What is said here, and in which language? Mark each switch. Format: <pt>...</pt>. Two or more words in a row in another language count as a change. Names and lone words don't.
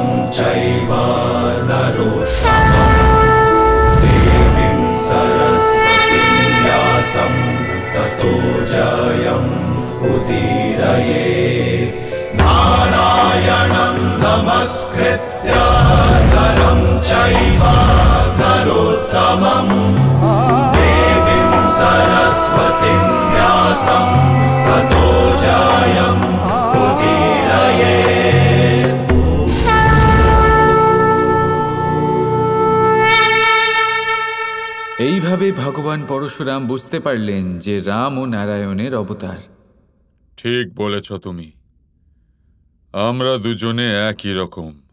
<sa>चैव नरोत्तमं देवीं सरस्वतीं व्यासं ततो जयम् उदीरयेत्। नारायणं नमस्कृत्य नरं चैव नरोत्तमं देवीं सरस्वतीं व्यासं ततो जयम्</sa> <bn>এইভাবে ভগবান পরশুরাম বুঝতে পারলেন যে রাম ও নারায়ণের অবতার। ঠিক বলেছ তুমি, আমরা দুজনে একই রকম।</bn>